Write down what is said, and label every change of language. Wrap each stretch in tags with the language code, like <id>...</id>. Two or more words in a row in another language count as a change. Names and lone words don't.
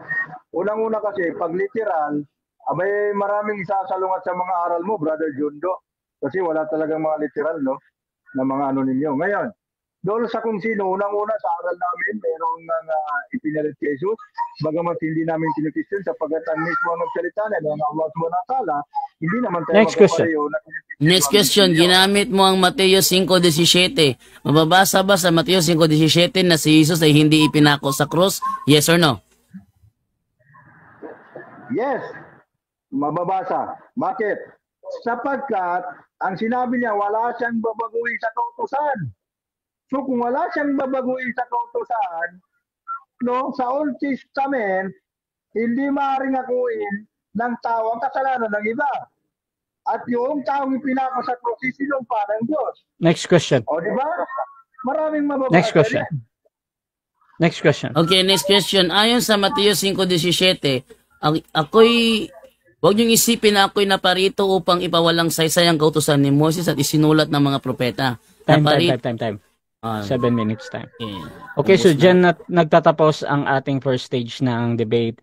<tl>Unang-una kasi, pag literal, abay maraming sasalungat sa mga aral mo, Brother Jundo. Kasi wala talagang mga literal, no? Na mga ano ninyo. Ngayon, doon sa kung sino, unang-una sa aral namin, mayroong ipinalit kay Jesus. Bagamat hindi namin kinikisyon sapagkat ang mismo nagsalita na ng Allah</tl> <ar>سبحانه وتعالى,</ar> <tl>hindi naman tayo</tl> <en>Next question. Next question,</en> <tl>ginamit mo ang Mateo 5:17. Mababasa ba sa Mateo 5:17 na si Jesus ay hindi ipinako sa krus?</tl> <en>Yes or no?</en> <tl>Yes, mababasa. Bakit? Sapagkat ang sinabi niya, wala siyang babaguhin sa kautusan. So kung wala siyang babaguhin sa kautusan, no, sa</tl> <en>Old Testament,</en> <tl>hindi maaaring akuin ng tao ang kasalanan ng iba. At yung taong ipinako sa krus, sinumpa ng Diyos.</tl> <en>Next question.</en> <tl>O di ba? Maraming mababasa.</tl> <en>Next question. Next question. Okay, next question.</en> <tl>Ayon sa Mateo 5:17, ako'y huwag niyong isipin na ako'y naparito upang ipawalang saysay ang kautusan ni Moses at isinulat ng mga propeta.</tl> <en>Time. 7 minutes time.</en> <tl>Okay, so dyan nagtatapos ang ating</tl> <en>first stage</en> <tl>ng debate.</tl>